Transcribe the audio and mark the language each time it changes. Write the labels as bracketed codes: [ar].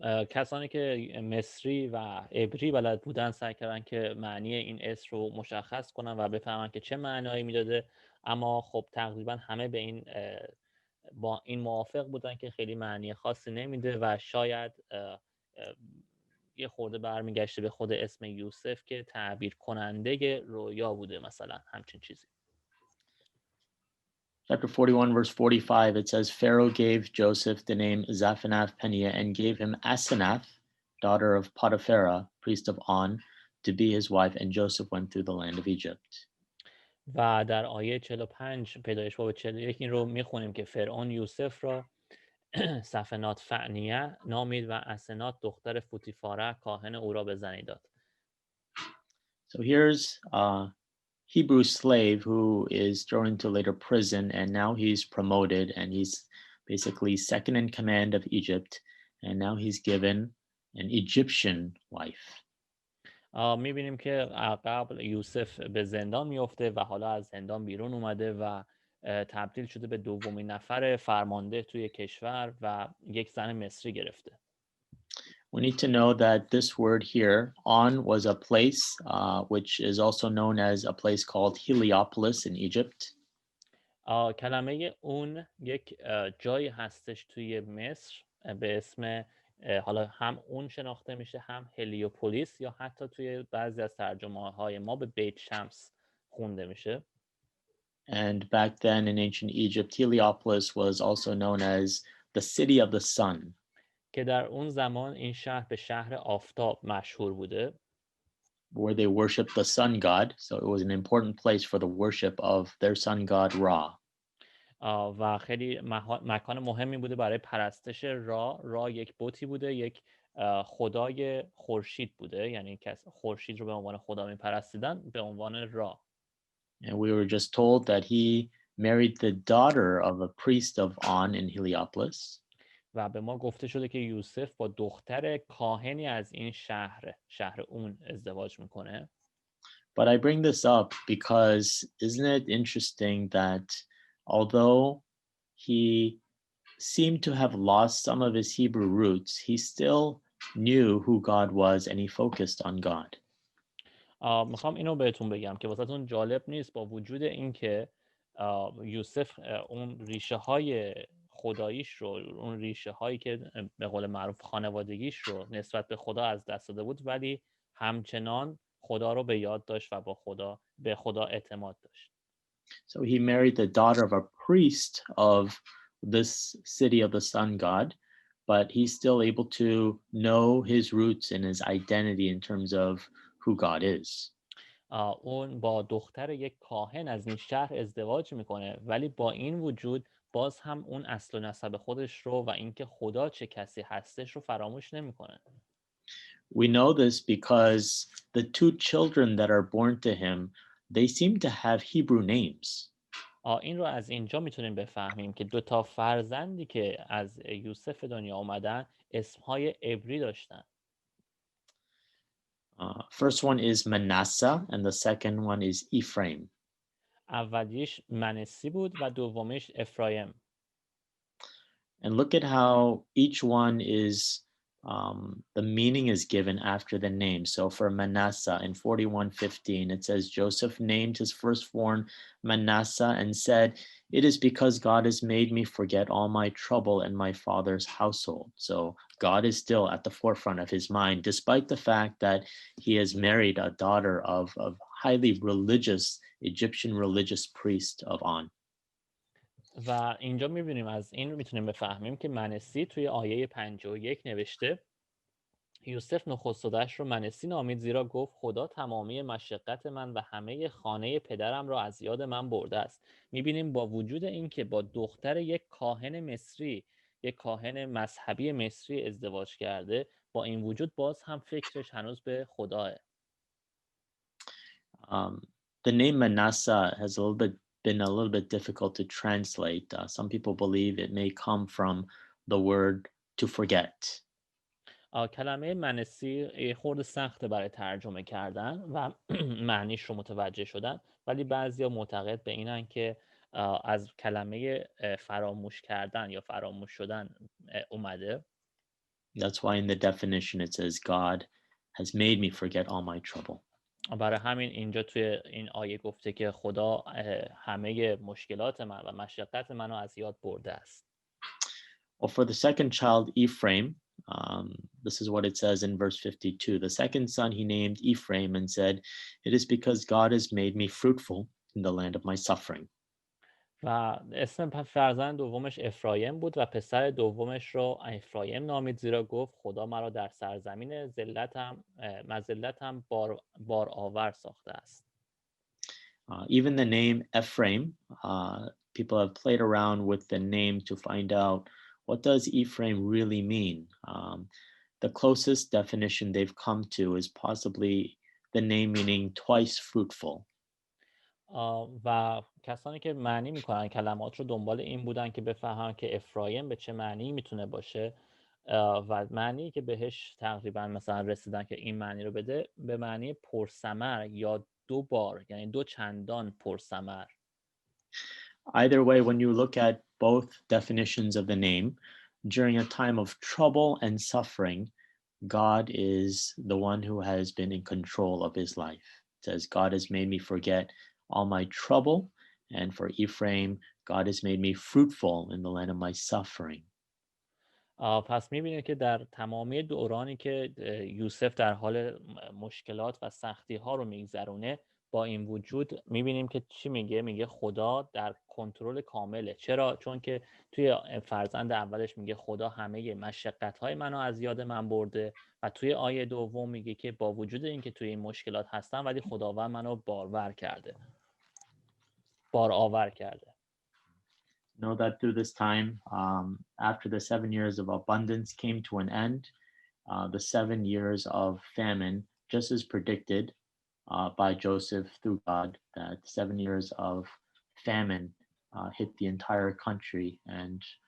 [fa] کسانی که مصری و عبری بلد بودن سعی کردن که معنی این اسم رو مشخص کنن و بفهمن که چه معنایی میداده، اما خب تقریبا همه به این با این موافق بودن که خیلی معنی خاصی نمیده و شاید یه خورده برمیگشته به خود اسم یوسف که تعبیر کننده رویا بوده، مثلا همچین چیزی. [en] Chapter 41, verse 45, it says, Pharaoh gave Joseph the name Zaphenath-Paneah and gave him Asenath, daughter of Potipharah, priest of On, to be his wife, and Joseph went through the land of Egypt. [fa] و در آیه 45 پیدایش باب 41 این رو میخونیم که فرعون یوسف را سفنات فعنیه نامید و اسنات دختر فوتیفاره کاهن او را به زنی داد. [en] So here's a Hebrew slave who is thrown into later prison, and now he's promoted, and he's basically second in command of Egypt, and now he's given an Egyptian wife. [fa] میبینیم که قبل یوسف به زندان میفته و حالا از زندان بیرون اومده و تبدیل شده به دومین نفر فرمانده توی کشور و یک زن مصری گرفته. [en] We need to know that this word here, On, was a place which is also known as a place called Heliopolis in Egypt. [fa] کلمه اون یک جایی هستش توی مصر به اسم حالا هم اون شناخته میشه، هم هلیوپولیس، یا حتی توی بعضی از ترجمه های ما به بیت شمس خونده میشه. [en] And back then in ancient Egypt, Heliopolis was also known as the city of the sun. [fa] که در اون زمان این شهر به شهر آفتاب مشهور بوده. [en] Where they worshiped the sun god. So it was an important place for the worship of their sun god Ra. [fa] و خیلی مکان مهمی بوده برای پرستش را یک بتی بوده، یک خدای خورشید بوده، یعنی کس خورشید رو به عنوان خدا میپرستیدن به عنوان را. [en] And we were just told that he married the daughter of a priest of On in Heliopolis. [fa] و به ما گفته شده که یوسف با دختر کاهنی از این شهر اون ازدواج میکنه. [en] But I bring this up because isn't it interesting that although he seemed to have lost some of his Hebrew roots, he still knew who God was and he focused on God. [fa] میخوام اینو بهتون بگم که واسهتون جالب نیست با وجود اینکه یوسف اون ریشه های خداییش رو، اون ریشه هایی که به قول معروف خانوادگیش رو نسبت به خدا از دست داده بود، ولی همچنان خدا رو به یاد داشت و به خدا اعتماد داشت. [en] So he married the daughter of a priest of this city of the sun god, but he's still able to know his roots and his identity in terms of who God is. [fa] اون با دختر یک کاهن از این شهر ازدواج میکنه، ولی با این وجود باز هم اون اصل و نسب خودش رو و اینکه خدا چه کسی هستش رو فراموش نمیکنه. [en] We know this because the two children that are born to him, they seem to have Hebrew names. [fa] این رو از اینجا میتونیم بفهمیم که دو تا فرزندی که از یوسف دنیا اومدن اسمهای عبری داشتن. [en] First one is Manasseh and the second one is Ephraim. [fa] اولیش منسی بود و دومیش افرایم. [en] And look at how each one is, the meaning is given after the name. So for Manasseh in 41:15, it says, Joseph named his firstborn Manasseh and said, it is because God has made me forget all my trouble and my father's household. So God is still at the forefront of his mind, despite the fact that he has married a daughter of highly religious, Egyptian religious priest of On. [fa] و اینجا میبینیم، از این میتونیم بفهمیم که منسی توی آیه 51 نوشته یوسف نخست‌دش رو منسی نامید، زیرا گفت خدا تمامی مشقت من و همه خانه پدرم را از یاد من برده است. میبینیم با وجود اینکه با دختر یک کاهن مصری، یک کاهن مذهبی مصری ازدواج کرده، با این وجود باز هم فکرش هنوز به خداه. [en] The name Manasseh has been a little bit difficult to translate. Some people believe it may come from the word to forget. [fa] کلمه منسی خورده سخته برای ترجمه کردن و معنیش رو متوجه شدن، ولی بعضیا معتقد به اینن که از کلمه فراموش کردن یا فراموش شدن اومده. [en] That's why in the definition it says God has made me forget all my trouble. [fa] برای همین اینجا توی این آیه گفته که خدا همه مشکلات من و مشقت منو از یاد برده است. [en] Well, for the second child, Ephraim, this is what it says in verse 52. The second son he named Ephraim and said, it is because God has made me fruitful in the land of my suffering. [fa] و اسم فرزند دومش افرایم بود و پسر دومش رو افرایم نامید، زیرا گفت خدا مرا در سرزمین مذلتم بار آور ساخته است. [en] Even the name Ephraim, people have played around with the name to find out what does Ephraim really mean. The closest definition they've come to is possibly the name meaning twice fruitful. [fa] و کسانی که معنی میکنن کلمات رو دنبال این بودن که بفهمن که افرایم به چه معنی میتونه باشه و معنی که بهش تقریبا مثلا رسیدن که این معنی رو بده به معنی پرثمر یا دو بار، یعنی دو چندان پرثمر. [en] Either way, when you look at both definitions of the name, during a time of trouble and suffering, God is the one who has been in control of his life. It says, God has made me forget all my trouble. And for Ephraim, God has made me fruitful in the land of my suffering. [fa] پس میبینید که در تمامی دورانی که یوسف در حال مشکلات و سختی ها رو میگذرونه، با این وجود میبینیم که چی میگه خدا در کنترل کامله. چرا؟ چون که توی فرزند اولش میگه خدا همه مشقت های منو از یاد من برده و توی آیه دوم میگه که با وجود اینکه توی این مشکلات هستم ولی خداوند منو بار آور کرده. [en] Know that through this time, after the 7 years of abundance came to an end, the 7 years of famine, just as predicted by Joseph through God, that 7 years of famine hit the entire country and